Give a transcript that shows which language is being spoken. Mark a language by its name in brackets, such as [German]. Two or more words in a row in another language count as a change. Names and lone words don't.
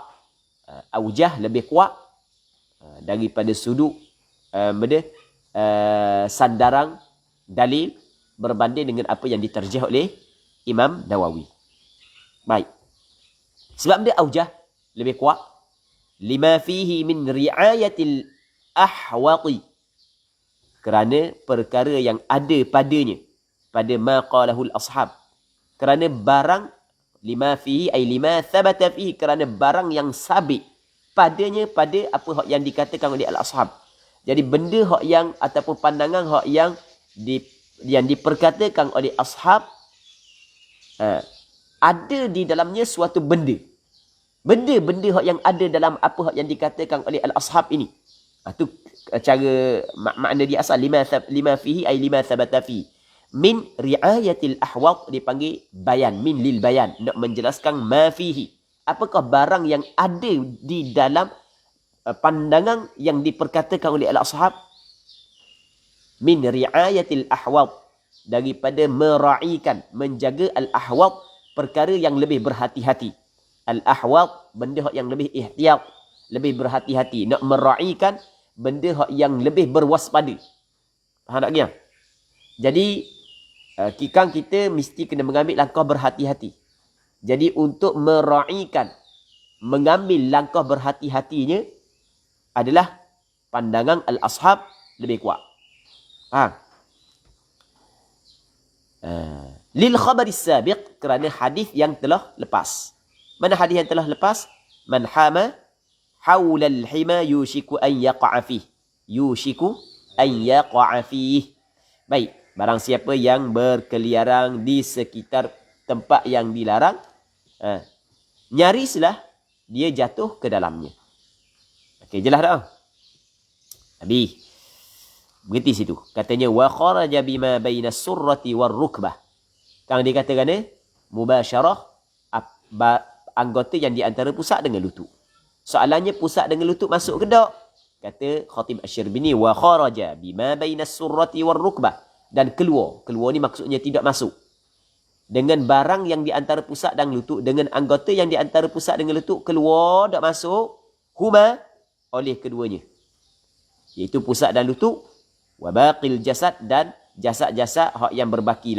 [Malay] Aujah lebih kuat daripada sudut sandaran dalil berbanding dengan apa yang diterjah oleh Imam Nawawi. Baik. Sebab dia aujah lebih kuat. [Arabic] لما فيه من رعاية الأحوط. [Malay] Kerana perkara yang ada padanya, pada [Arabic] ما قاله الأصحاب. [Malay] Kerana barang, [Arabic] لما فيه أي لما ثبت فيه, [Malay] kerana barang yang sabit padanya, pada apa hak yang dikatakan oleh al-ashab. Jadi benda hak yang ataupun pandangan hak yang diperkatakan oleh ashab, ada di dalamnya suatu benda. Benda-benda hak yang ada dalam apa hak yang dikatakan oleh al-ashab ini. Itu cara makna dia asal, [Arabic] لما فيه أي لما ثبت فيه. من رعاية الأحوط, dipanggil بيان، من للبيان, [Malay] nak menjelaskan [Arabic] ما فيه. [Malay] Apakah barang yang ada di dalam pandangan yang diperkatakan oleh al-ashab. [Arabic] من رعاية الأحوط, [Malay] daripada mera'ikan, menjaga al-ahwat, perkara yang lebih berhati-hati. Al-ahwat, benda yang lebih ihtiyat, lebih berhati-hati. Nak mera'ikan benda yang lebih berwaspada. Faham tak dia? Jadi kita mesti kena mengambil langkah berhati-hati. Jadi untuk mera'ikan, mengambil langkah berhati-hatinya adalah pandangan al-ashab lebih kuat. [Arabic] للخبر السابق, [Malay] kerana hadis yang telah lepas. Mana hadis yang telah lepas? [Arabic] من حام حول الحمى يوشك أن يقع فيه. يوشك أن يقع فيه. [Malay] Baik, barang siapa yang berkeliaran di sekitar tempat yang dilarang, nyarislah dia jatuh ke dalamnya. Okey, jelas tak? Habis. Berhenti situ. [Arabic] Katanya وخرج بما بين السرة والركبة. [Malay] Kang dikatakan mubasyarah anggota yang di antara pusat dengan lutut. Soalannya, pusat dengan lutut masuk ke tak? [Arabic] Kata Khatib Asy-Syirbini, وخرج بما بين السرة والركبة, [Malay] dan keluar. Keluar ni maksudnya tidak masuk. Dengan barang yang di antara pusat dan lutut, dengan anggota yang di antara pusat dengan lutut, keluar tak masuk, huma, oleh keduanya. Iaitu pusat dan lutut, [Arabic] وباقي الجسد, [Malay] dan jasad-jasad hak yang berbaki lagi.